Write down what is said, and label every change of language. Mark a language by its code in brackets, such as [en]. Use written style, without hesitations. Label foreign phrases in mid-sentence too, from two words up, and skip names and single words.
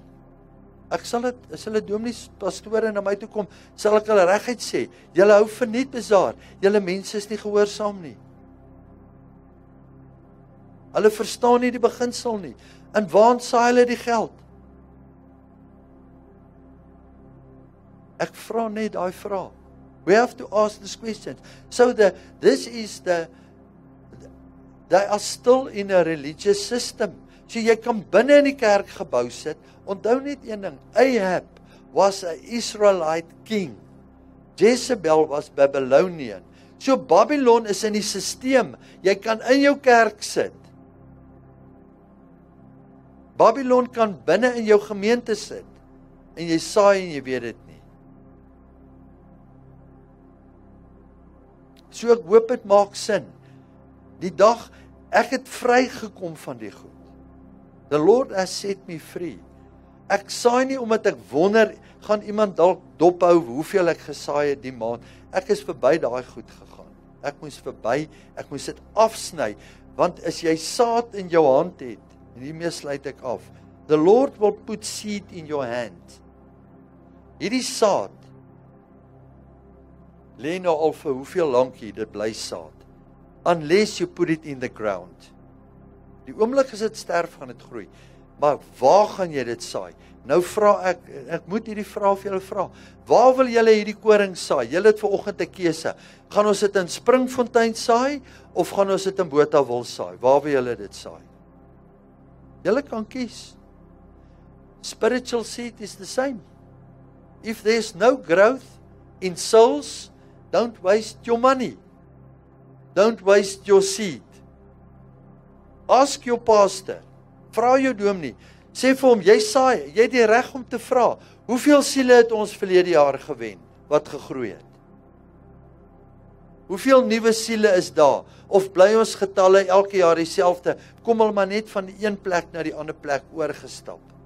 [af] Ek sal dit, as hulle dominees, pastore na my toe kom, sal ek hulle reguit sê, julle hou verniet bazaar, julle mense is nie gehoorsaam nie. Hulle verstaan nie die beginsel nie. En waar saai hulle die geld? Ek vra net daai vraag. [en] We have to ask this question. So they are still in a religious system. [af] So jy kan binne in die kerkgebou sit. Onthou net een ding, [en] Ahab was an Israelite king. Jezebel was Babylonian. [af] So Babylon is in die sisteem. Jy kan in jou kerk sit. Babylon kan binne in jou gemeente sit. En jy saai en jy weet dit nie. So ek hoop dit maak sin. Die dag, ek het vrygekom van die goed. [en] The Lord has set me free. [af] Ek saai nie omdat ek wonder, gaan iemand dalk dophou hoeveel ek gesaai het die maand. Ek is verby daai goed gegaan. Ek moes verby, ek moes dit afsny, want as jy saad in jou hand het, en hiermee sluit ek af, [en] the Lord will put seed in your hand. [af] Hierdie saad, lê nou al vir hoeveel lankie, dit bly saad. [en] Unless you put it in the ground. [af] Die oomblik as dit sterf, gaan dit groei. Maar waar gaan jy dit saai? Nou vra ek moet hierdie vraag vir julle vra. Waar wil julle hierdie koring saai? Julle het vanoggend 'n keuse. Gaan ons dit in Springfontein saai of gaan ons dit in Botawil saai? Waar wil julle dit saai? Julle kan kies. [en] Spiritual seed is the same. If there's no growth in souls, don't waste your money. Don't waste your seed. Ask your pastor. [af] Vra jou dominee. Sê vir hom, jy saai, jy het die reg om te vra. Hoeveel siele het ons verlede jaar gewen, wat gegroei het? Hoeveel nuwe siele is daar? Of bly ons getalle elke jaar dieselfde? Kom hulle maar net van die een plek na die ander plek oorgestap.